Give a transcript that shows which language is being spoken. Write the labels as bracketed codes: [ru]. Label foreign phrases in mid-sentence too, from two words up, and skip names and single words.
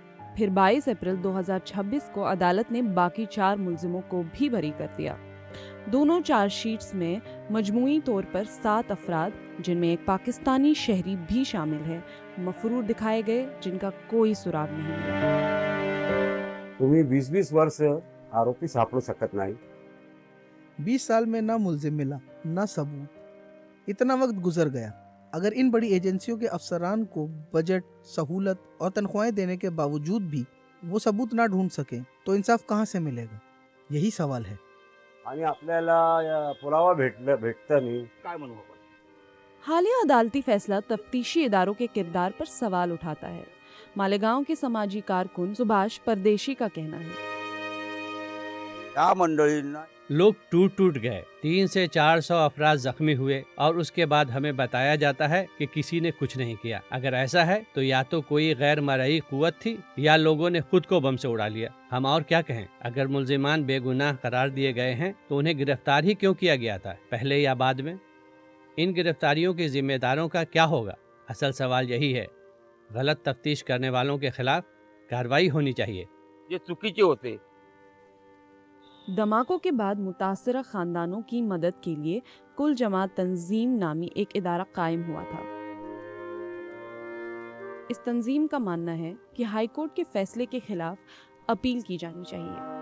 [ur] پھر 22 اپریل 2026 کو عدالت نے باقی 4 ملزموں کو بھی بری کر دیا. دونوں چارج شیٹس میں مجموعی طور پر 7 افراد، جن میں ایک پاکستانی شہری بھی شامل ہے، مفرور دکھائے گئے، جن کا کوئی سراغ نہیں ملا. [mr] तुम्ही 20-20 वर्ष आरोपी सापडू शकत नाही। [ur] 20 سال میں نہ ملزم ملا، نہ ثبوت. اتنا وقت گزر گیا, اگر ان بڑی ایجنسیوں کے افسران کو بجٹ، سہولت اور تنخواہیں دینے کے باوجود بھی وہ ثبوت نہ ڈھونڈ سکیں تو انصاف کہاں سے ملے گا؟ یہی سوال ہے. [mr] आणि आपल्याला पुरावा भेटतं नाही काय म्हणू आपण. [ur] حالیہ عدالتی فیصلہ تفتیشی اداروں کے کردار پر سوال اٹھاتا ہے. مالیگاؤں کے سماجی کارکن سبھاش پردیشی کا کہنا ہے [mr] या मंडळींना [ur] لوگ ٹوٹ گئے، 300 سے 400 افراد زخمی ہوئے اور اس کے بعد ہمیں بتایا جاتا ہے کہ کسی نے کچھ نہیں کیا. اگر ایسا ہے تو یا تو کوئی غیر مرئی قوت تھی یا لوگوں نے خود کو بم سے اڑا لیا. ہم اور کیا کہیں؟ اگر ملزمان بے گناہ قرار دیے گئے ہیں تو انہیں گرفتار ہی کیوں کیا گیا تھا، پہلے یا بعد میں؟ ان گرفتاریوں کے ذمہ داروں کا کیا ہوگا؟ اصل سوال یہی ہے. غلط تفتیش کرنے والوں کے خلاف کارروائی ہونی چاہیے. [mr] जे चुकीचे होते. [ur] دھماکوں کے بعد متاثرہ خاندانوں کی مدد کے لیے کل جماعت تنظیم نامی ایک ادارہ قائم ہوا تھا. اس تنظیم کا ماننا ہے کہ ہائی کورٹ کے فیصلے کے خلاف اپیل کی جانی چاہیے.